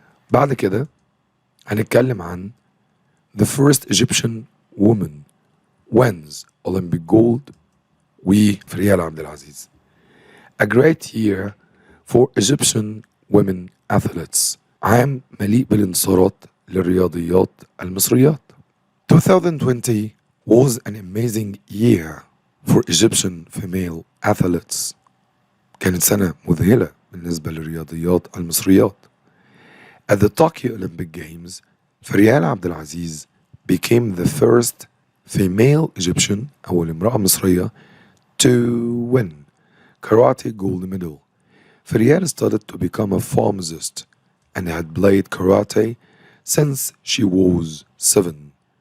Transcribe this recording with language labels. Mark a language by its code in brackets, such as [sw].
[ar] بعد كده هنتكلم عن [en] the first Egyptian woman wins Olympic gold [ar] وفريال عبد العزيز. [en] A great year for Egyptian women athletes. [ar] عام مليء بالانتصارات للرياضيات المصريات. [en] 2020 was an amazing year for Egyptian female athletes. [ar] كانت سنة مذهلة بالنسبة للرياضيات المصريات. [en] At the Tokyo Olympic Games, فريال عبد العزيز became the first female Egyptian [ar] أول امرأة مصرية [en] to win karate gold medal. فريال started to become a pharmacist and had played karate since she was 7.